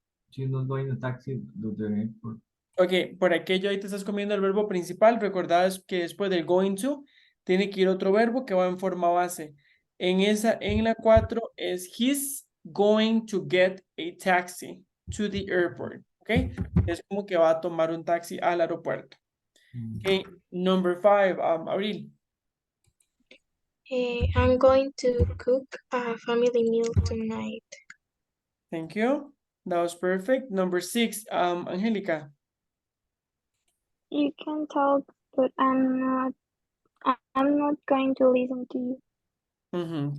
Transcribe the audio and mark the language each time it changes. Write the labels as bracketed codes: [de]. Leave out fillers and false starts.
[en] She's not going to taxi to the airport. [es] Ok, por aquello ahí te estás comiendo el verbo principal. Recordad que después del going to, tiene que ir otro verbo que va en forma base. En la 4 es [en] he's going to get a taxi to the airport. [es] Ok, es como que va a tomar un taxi al aeropuerto. [en] Ok, number 5, Abril. I'm going to cook a family meal tonight. Thank you. That was perfect. Number 6, Angelica. You can talk, but I'm not going to listen to you.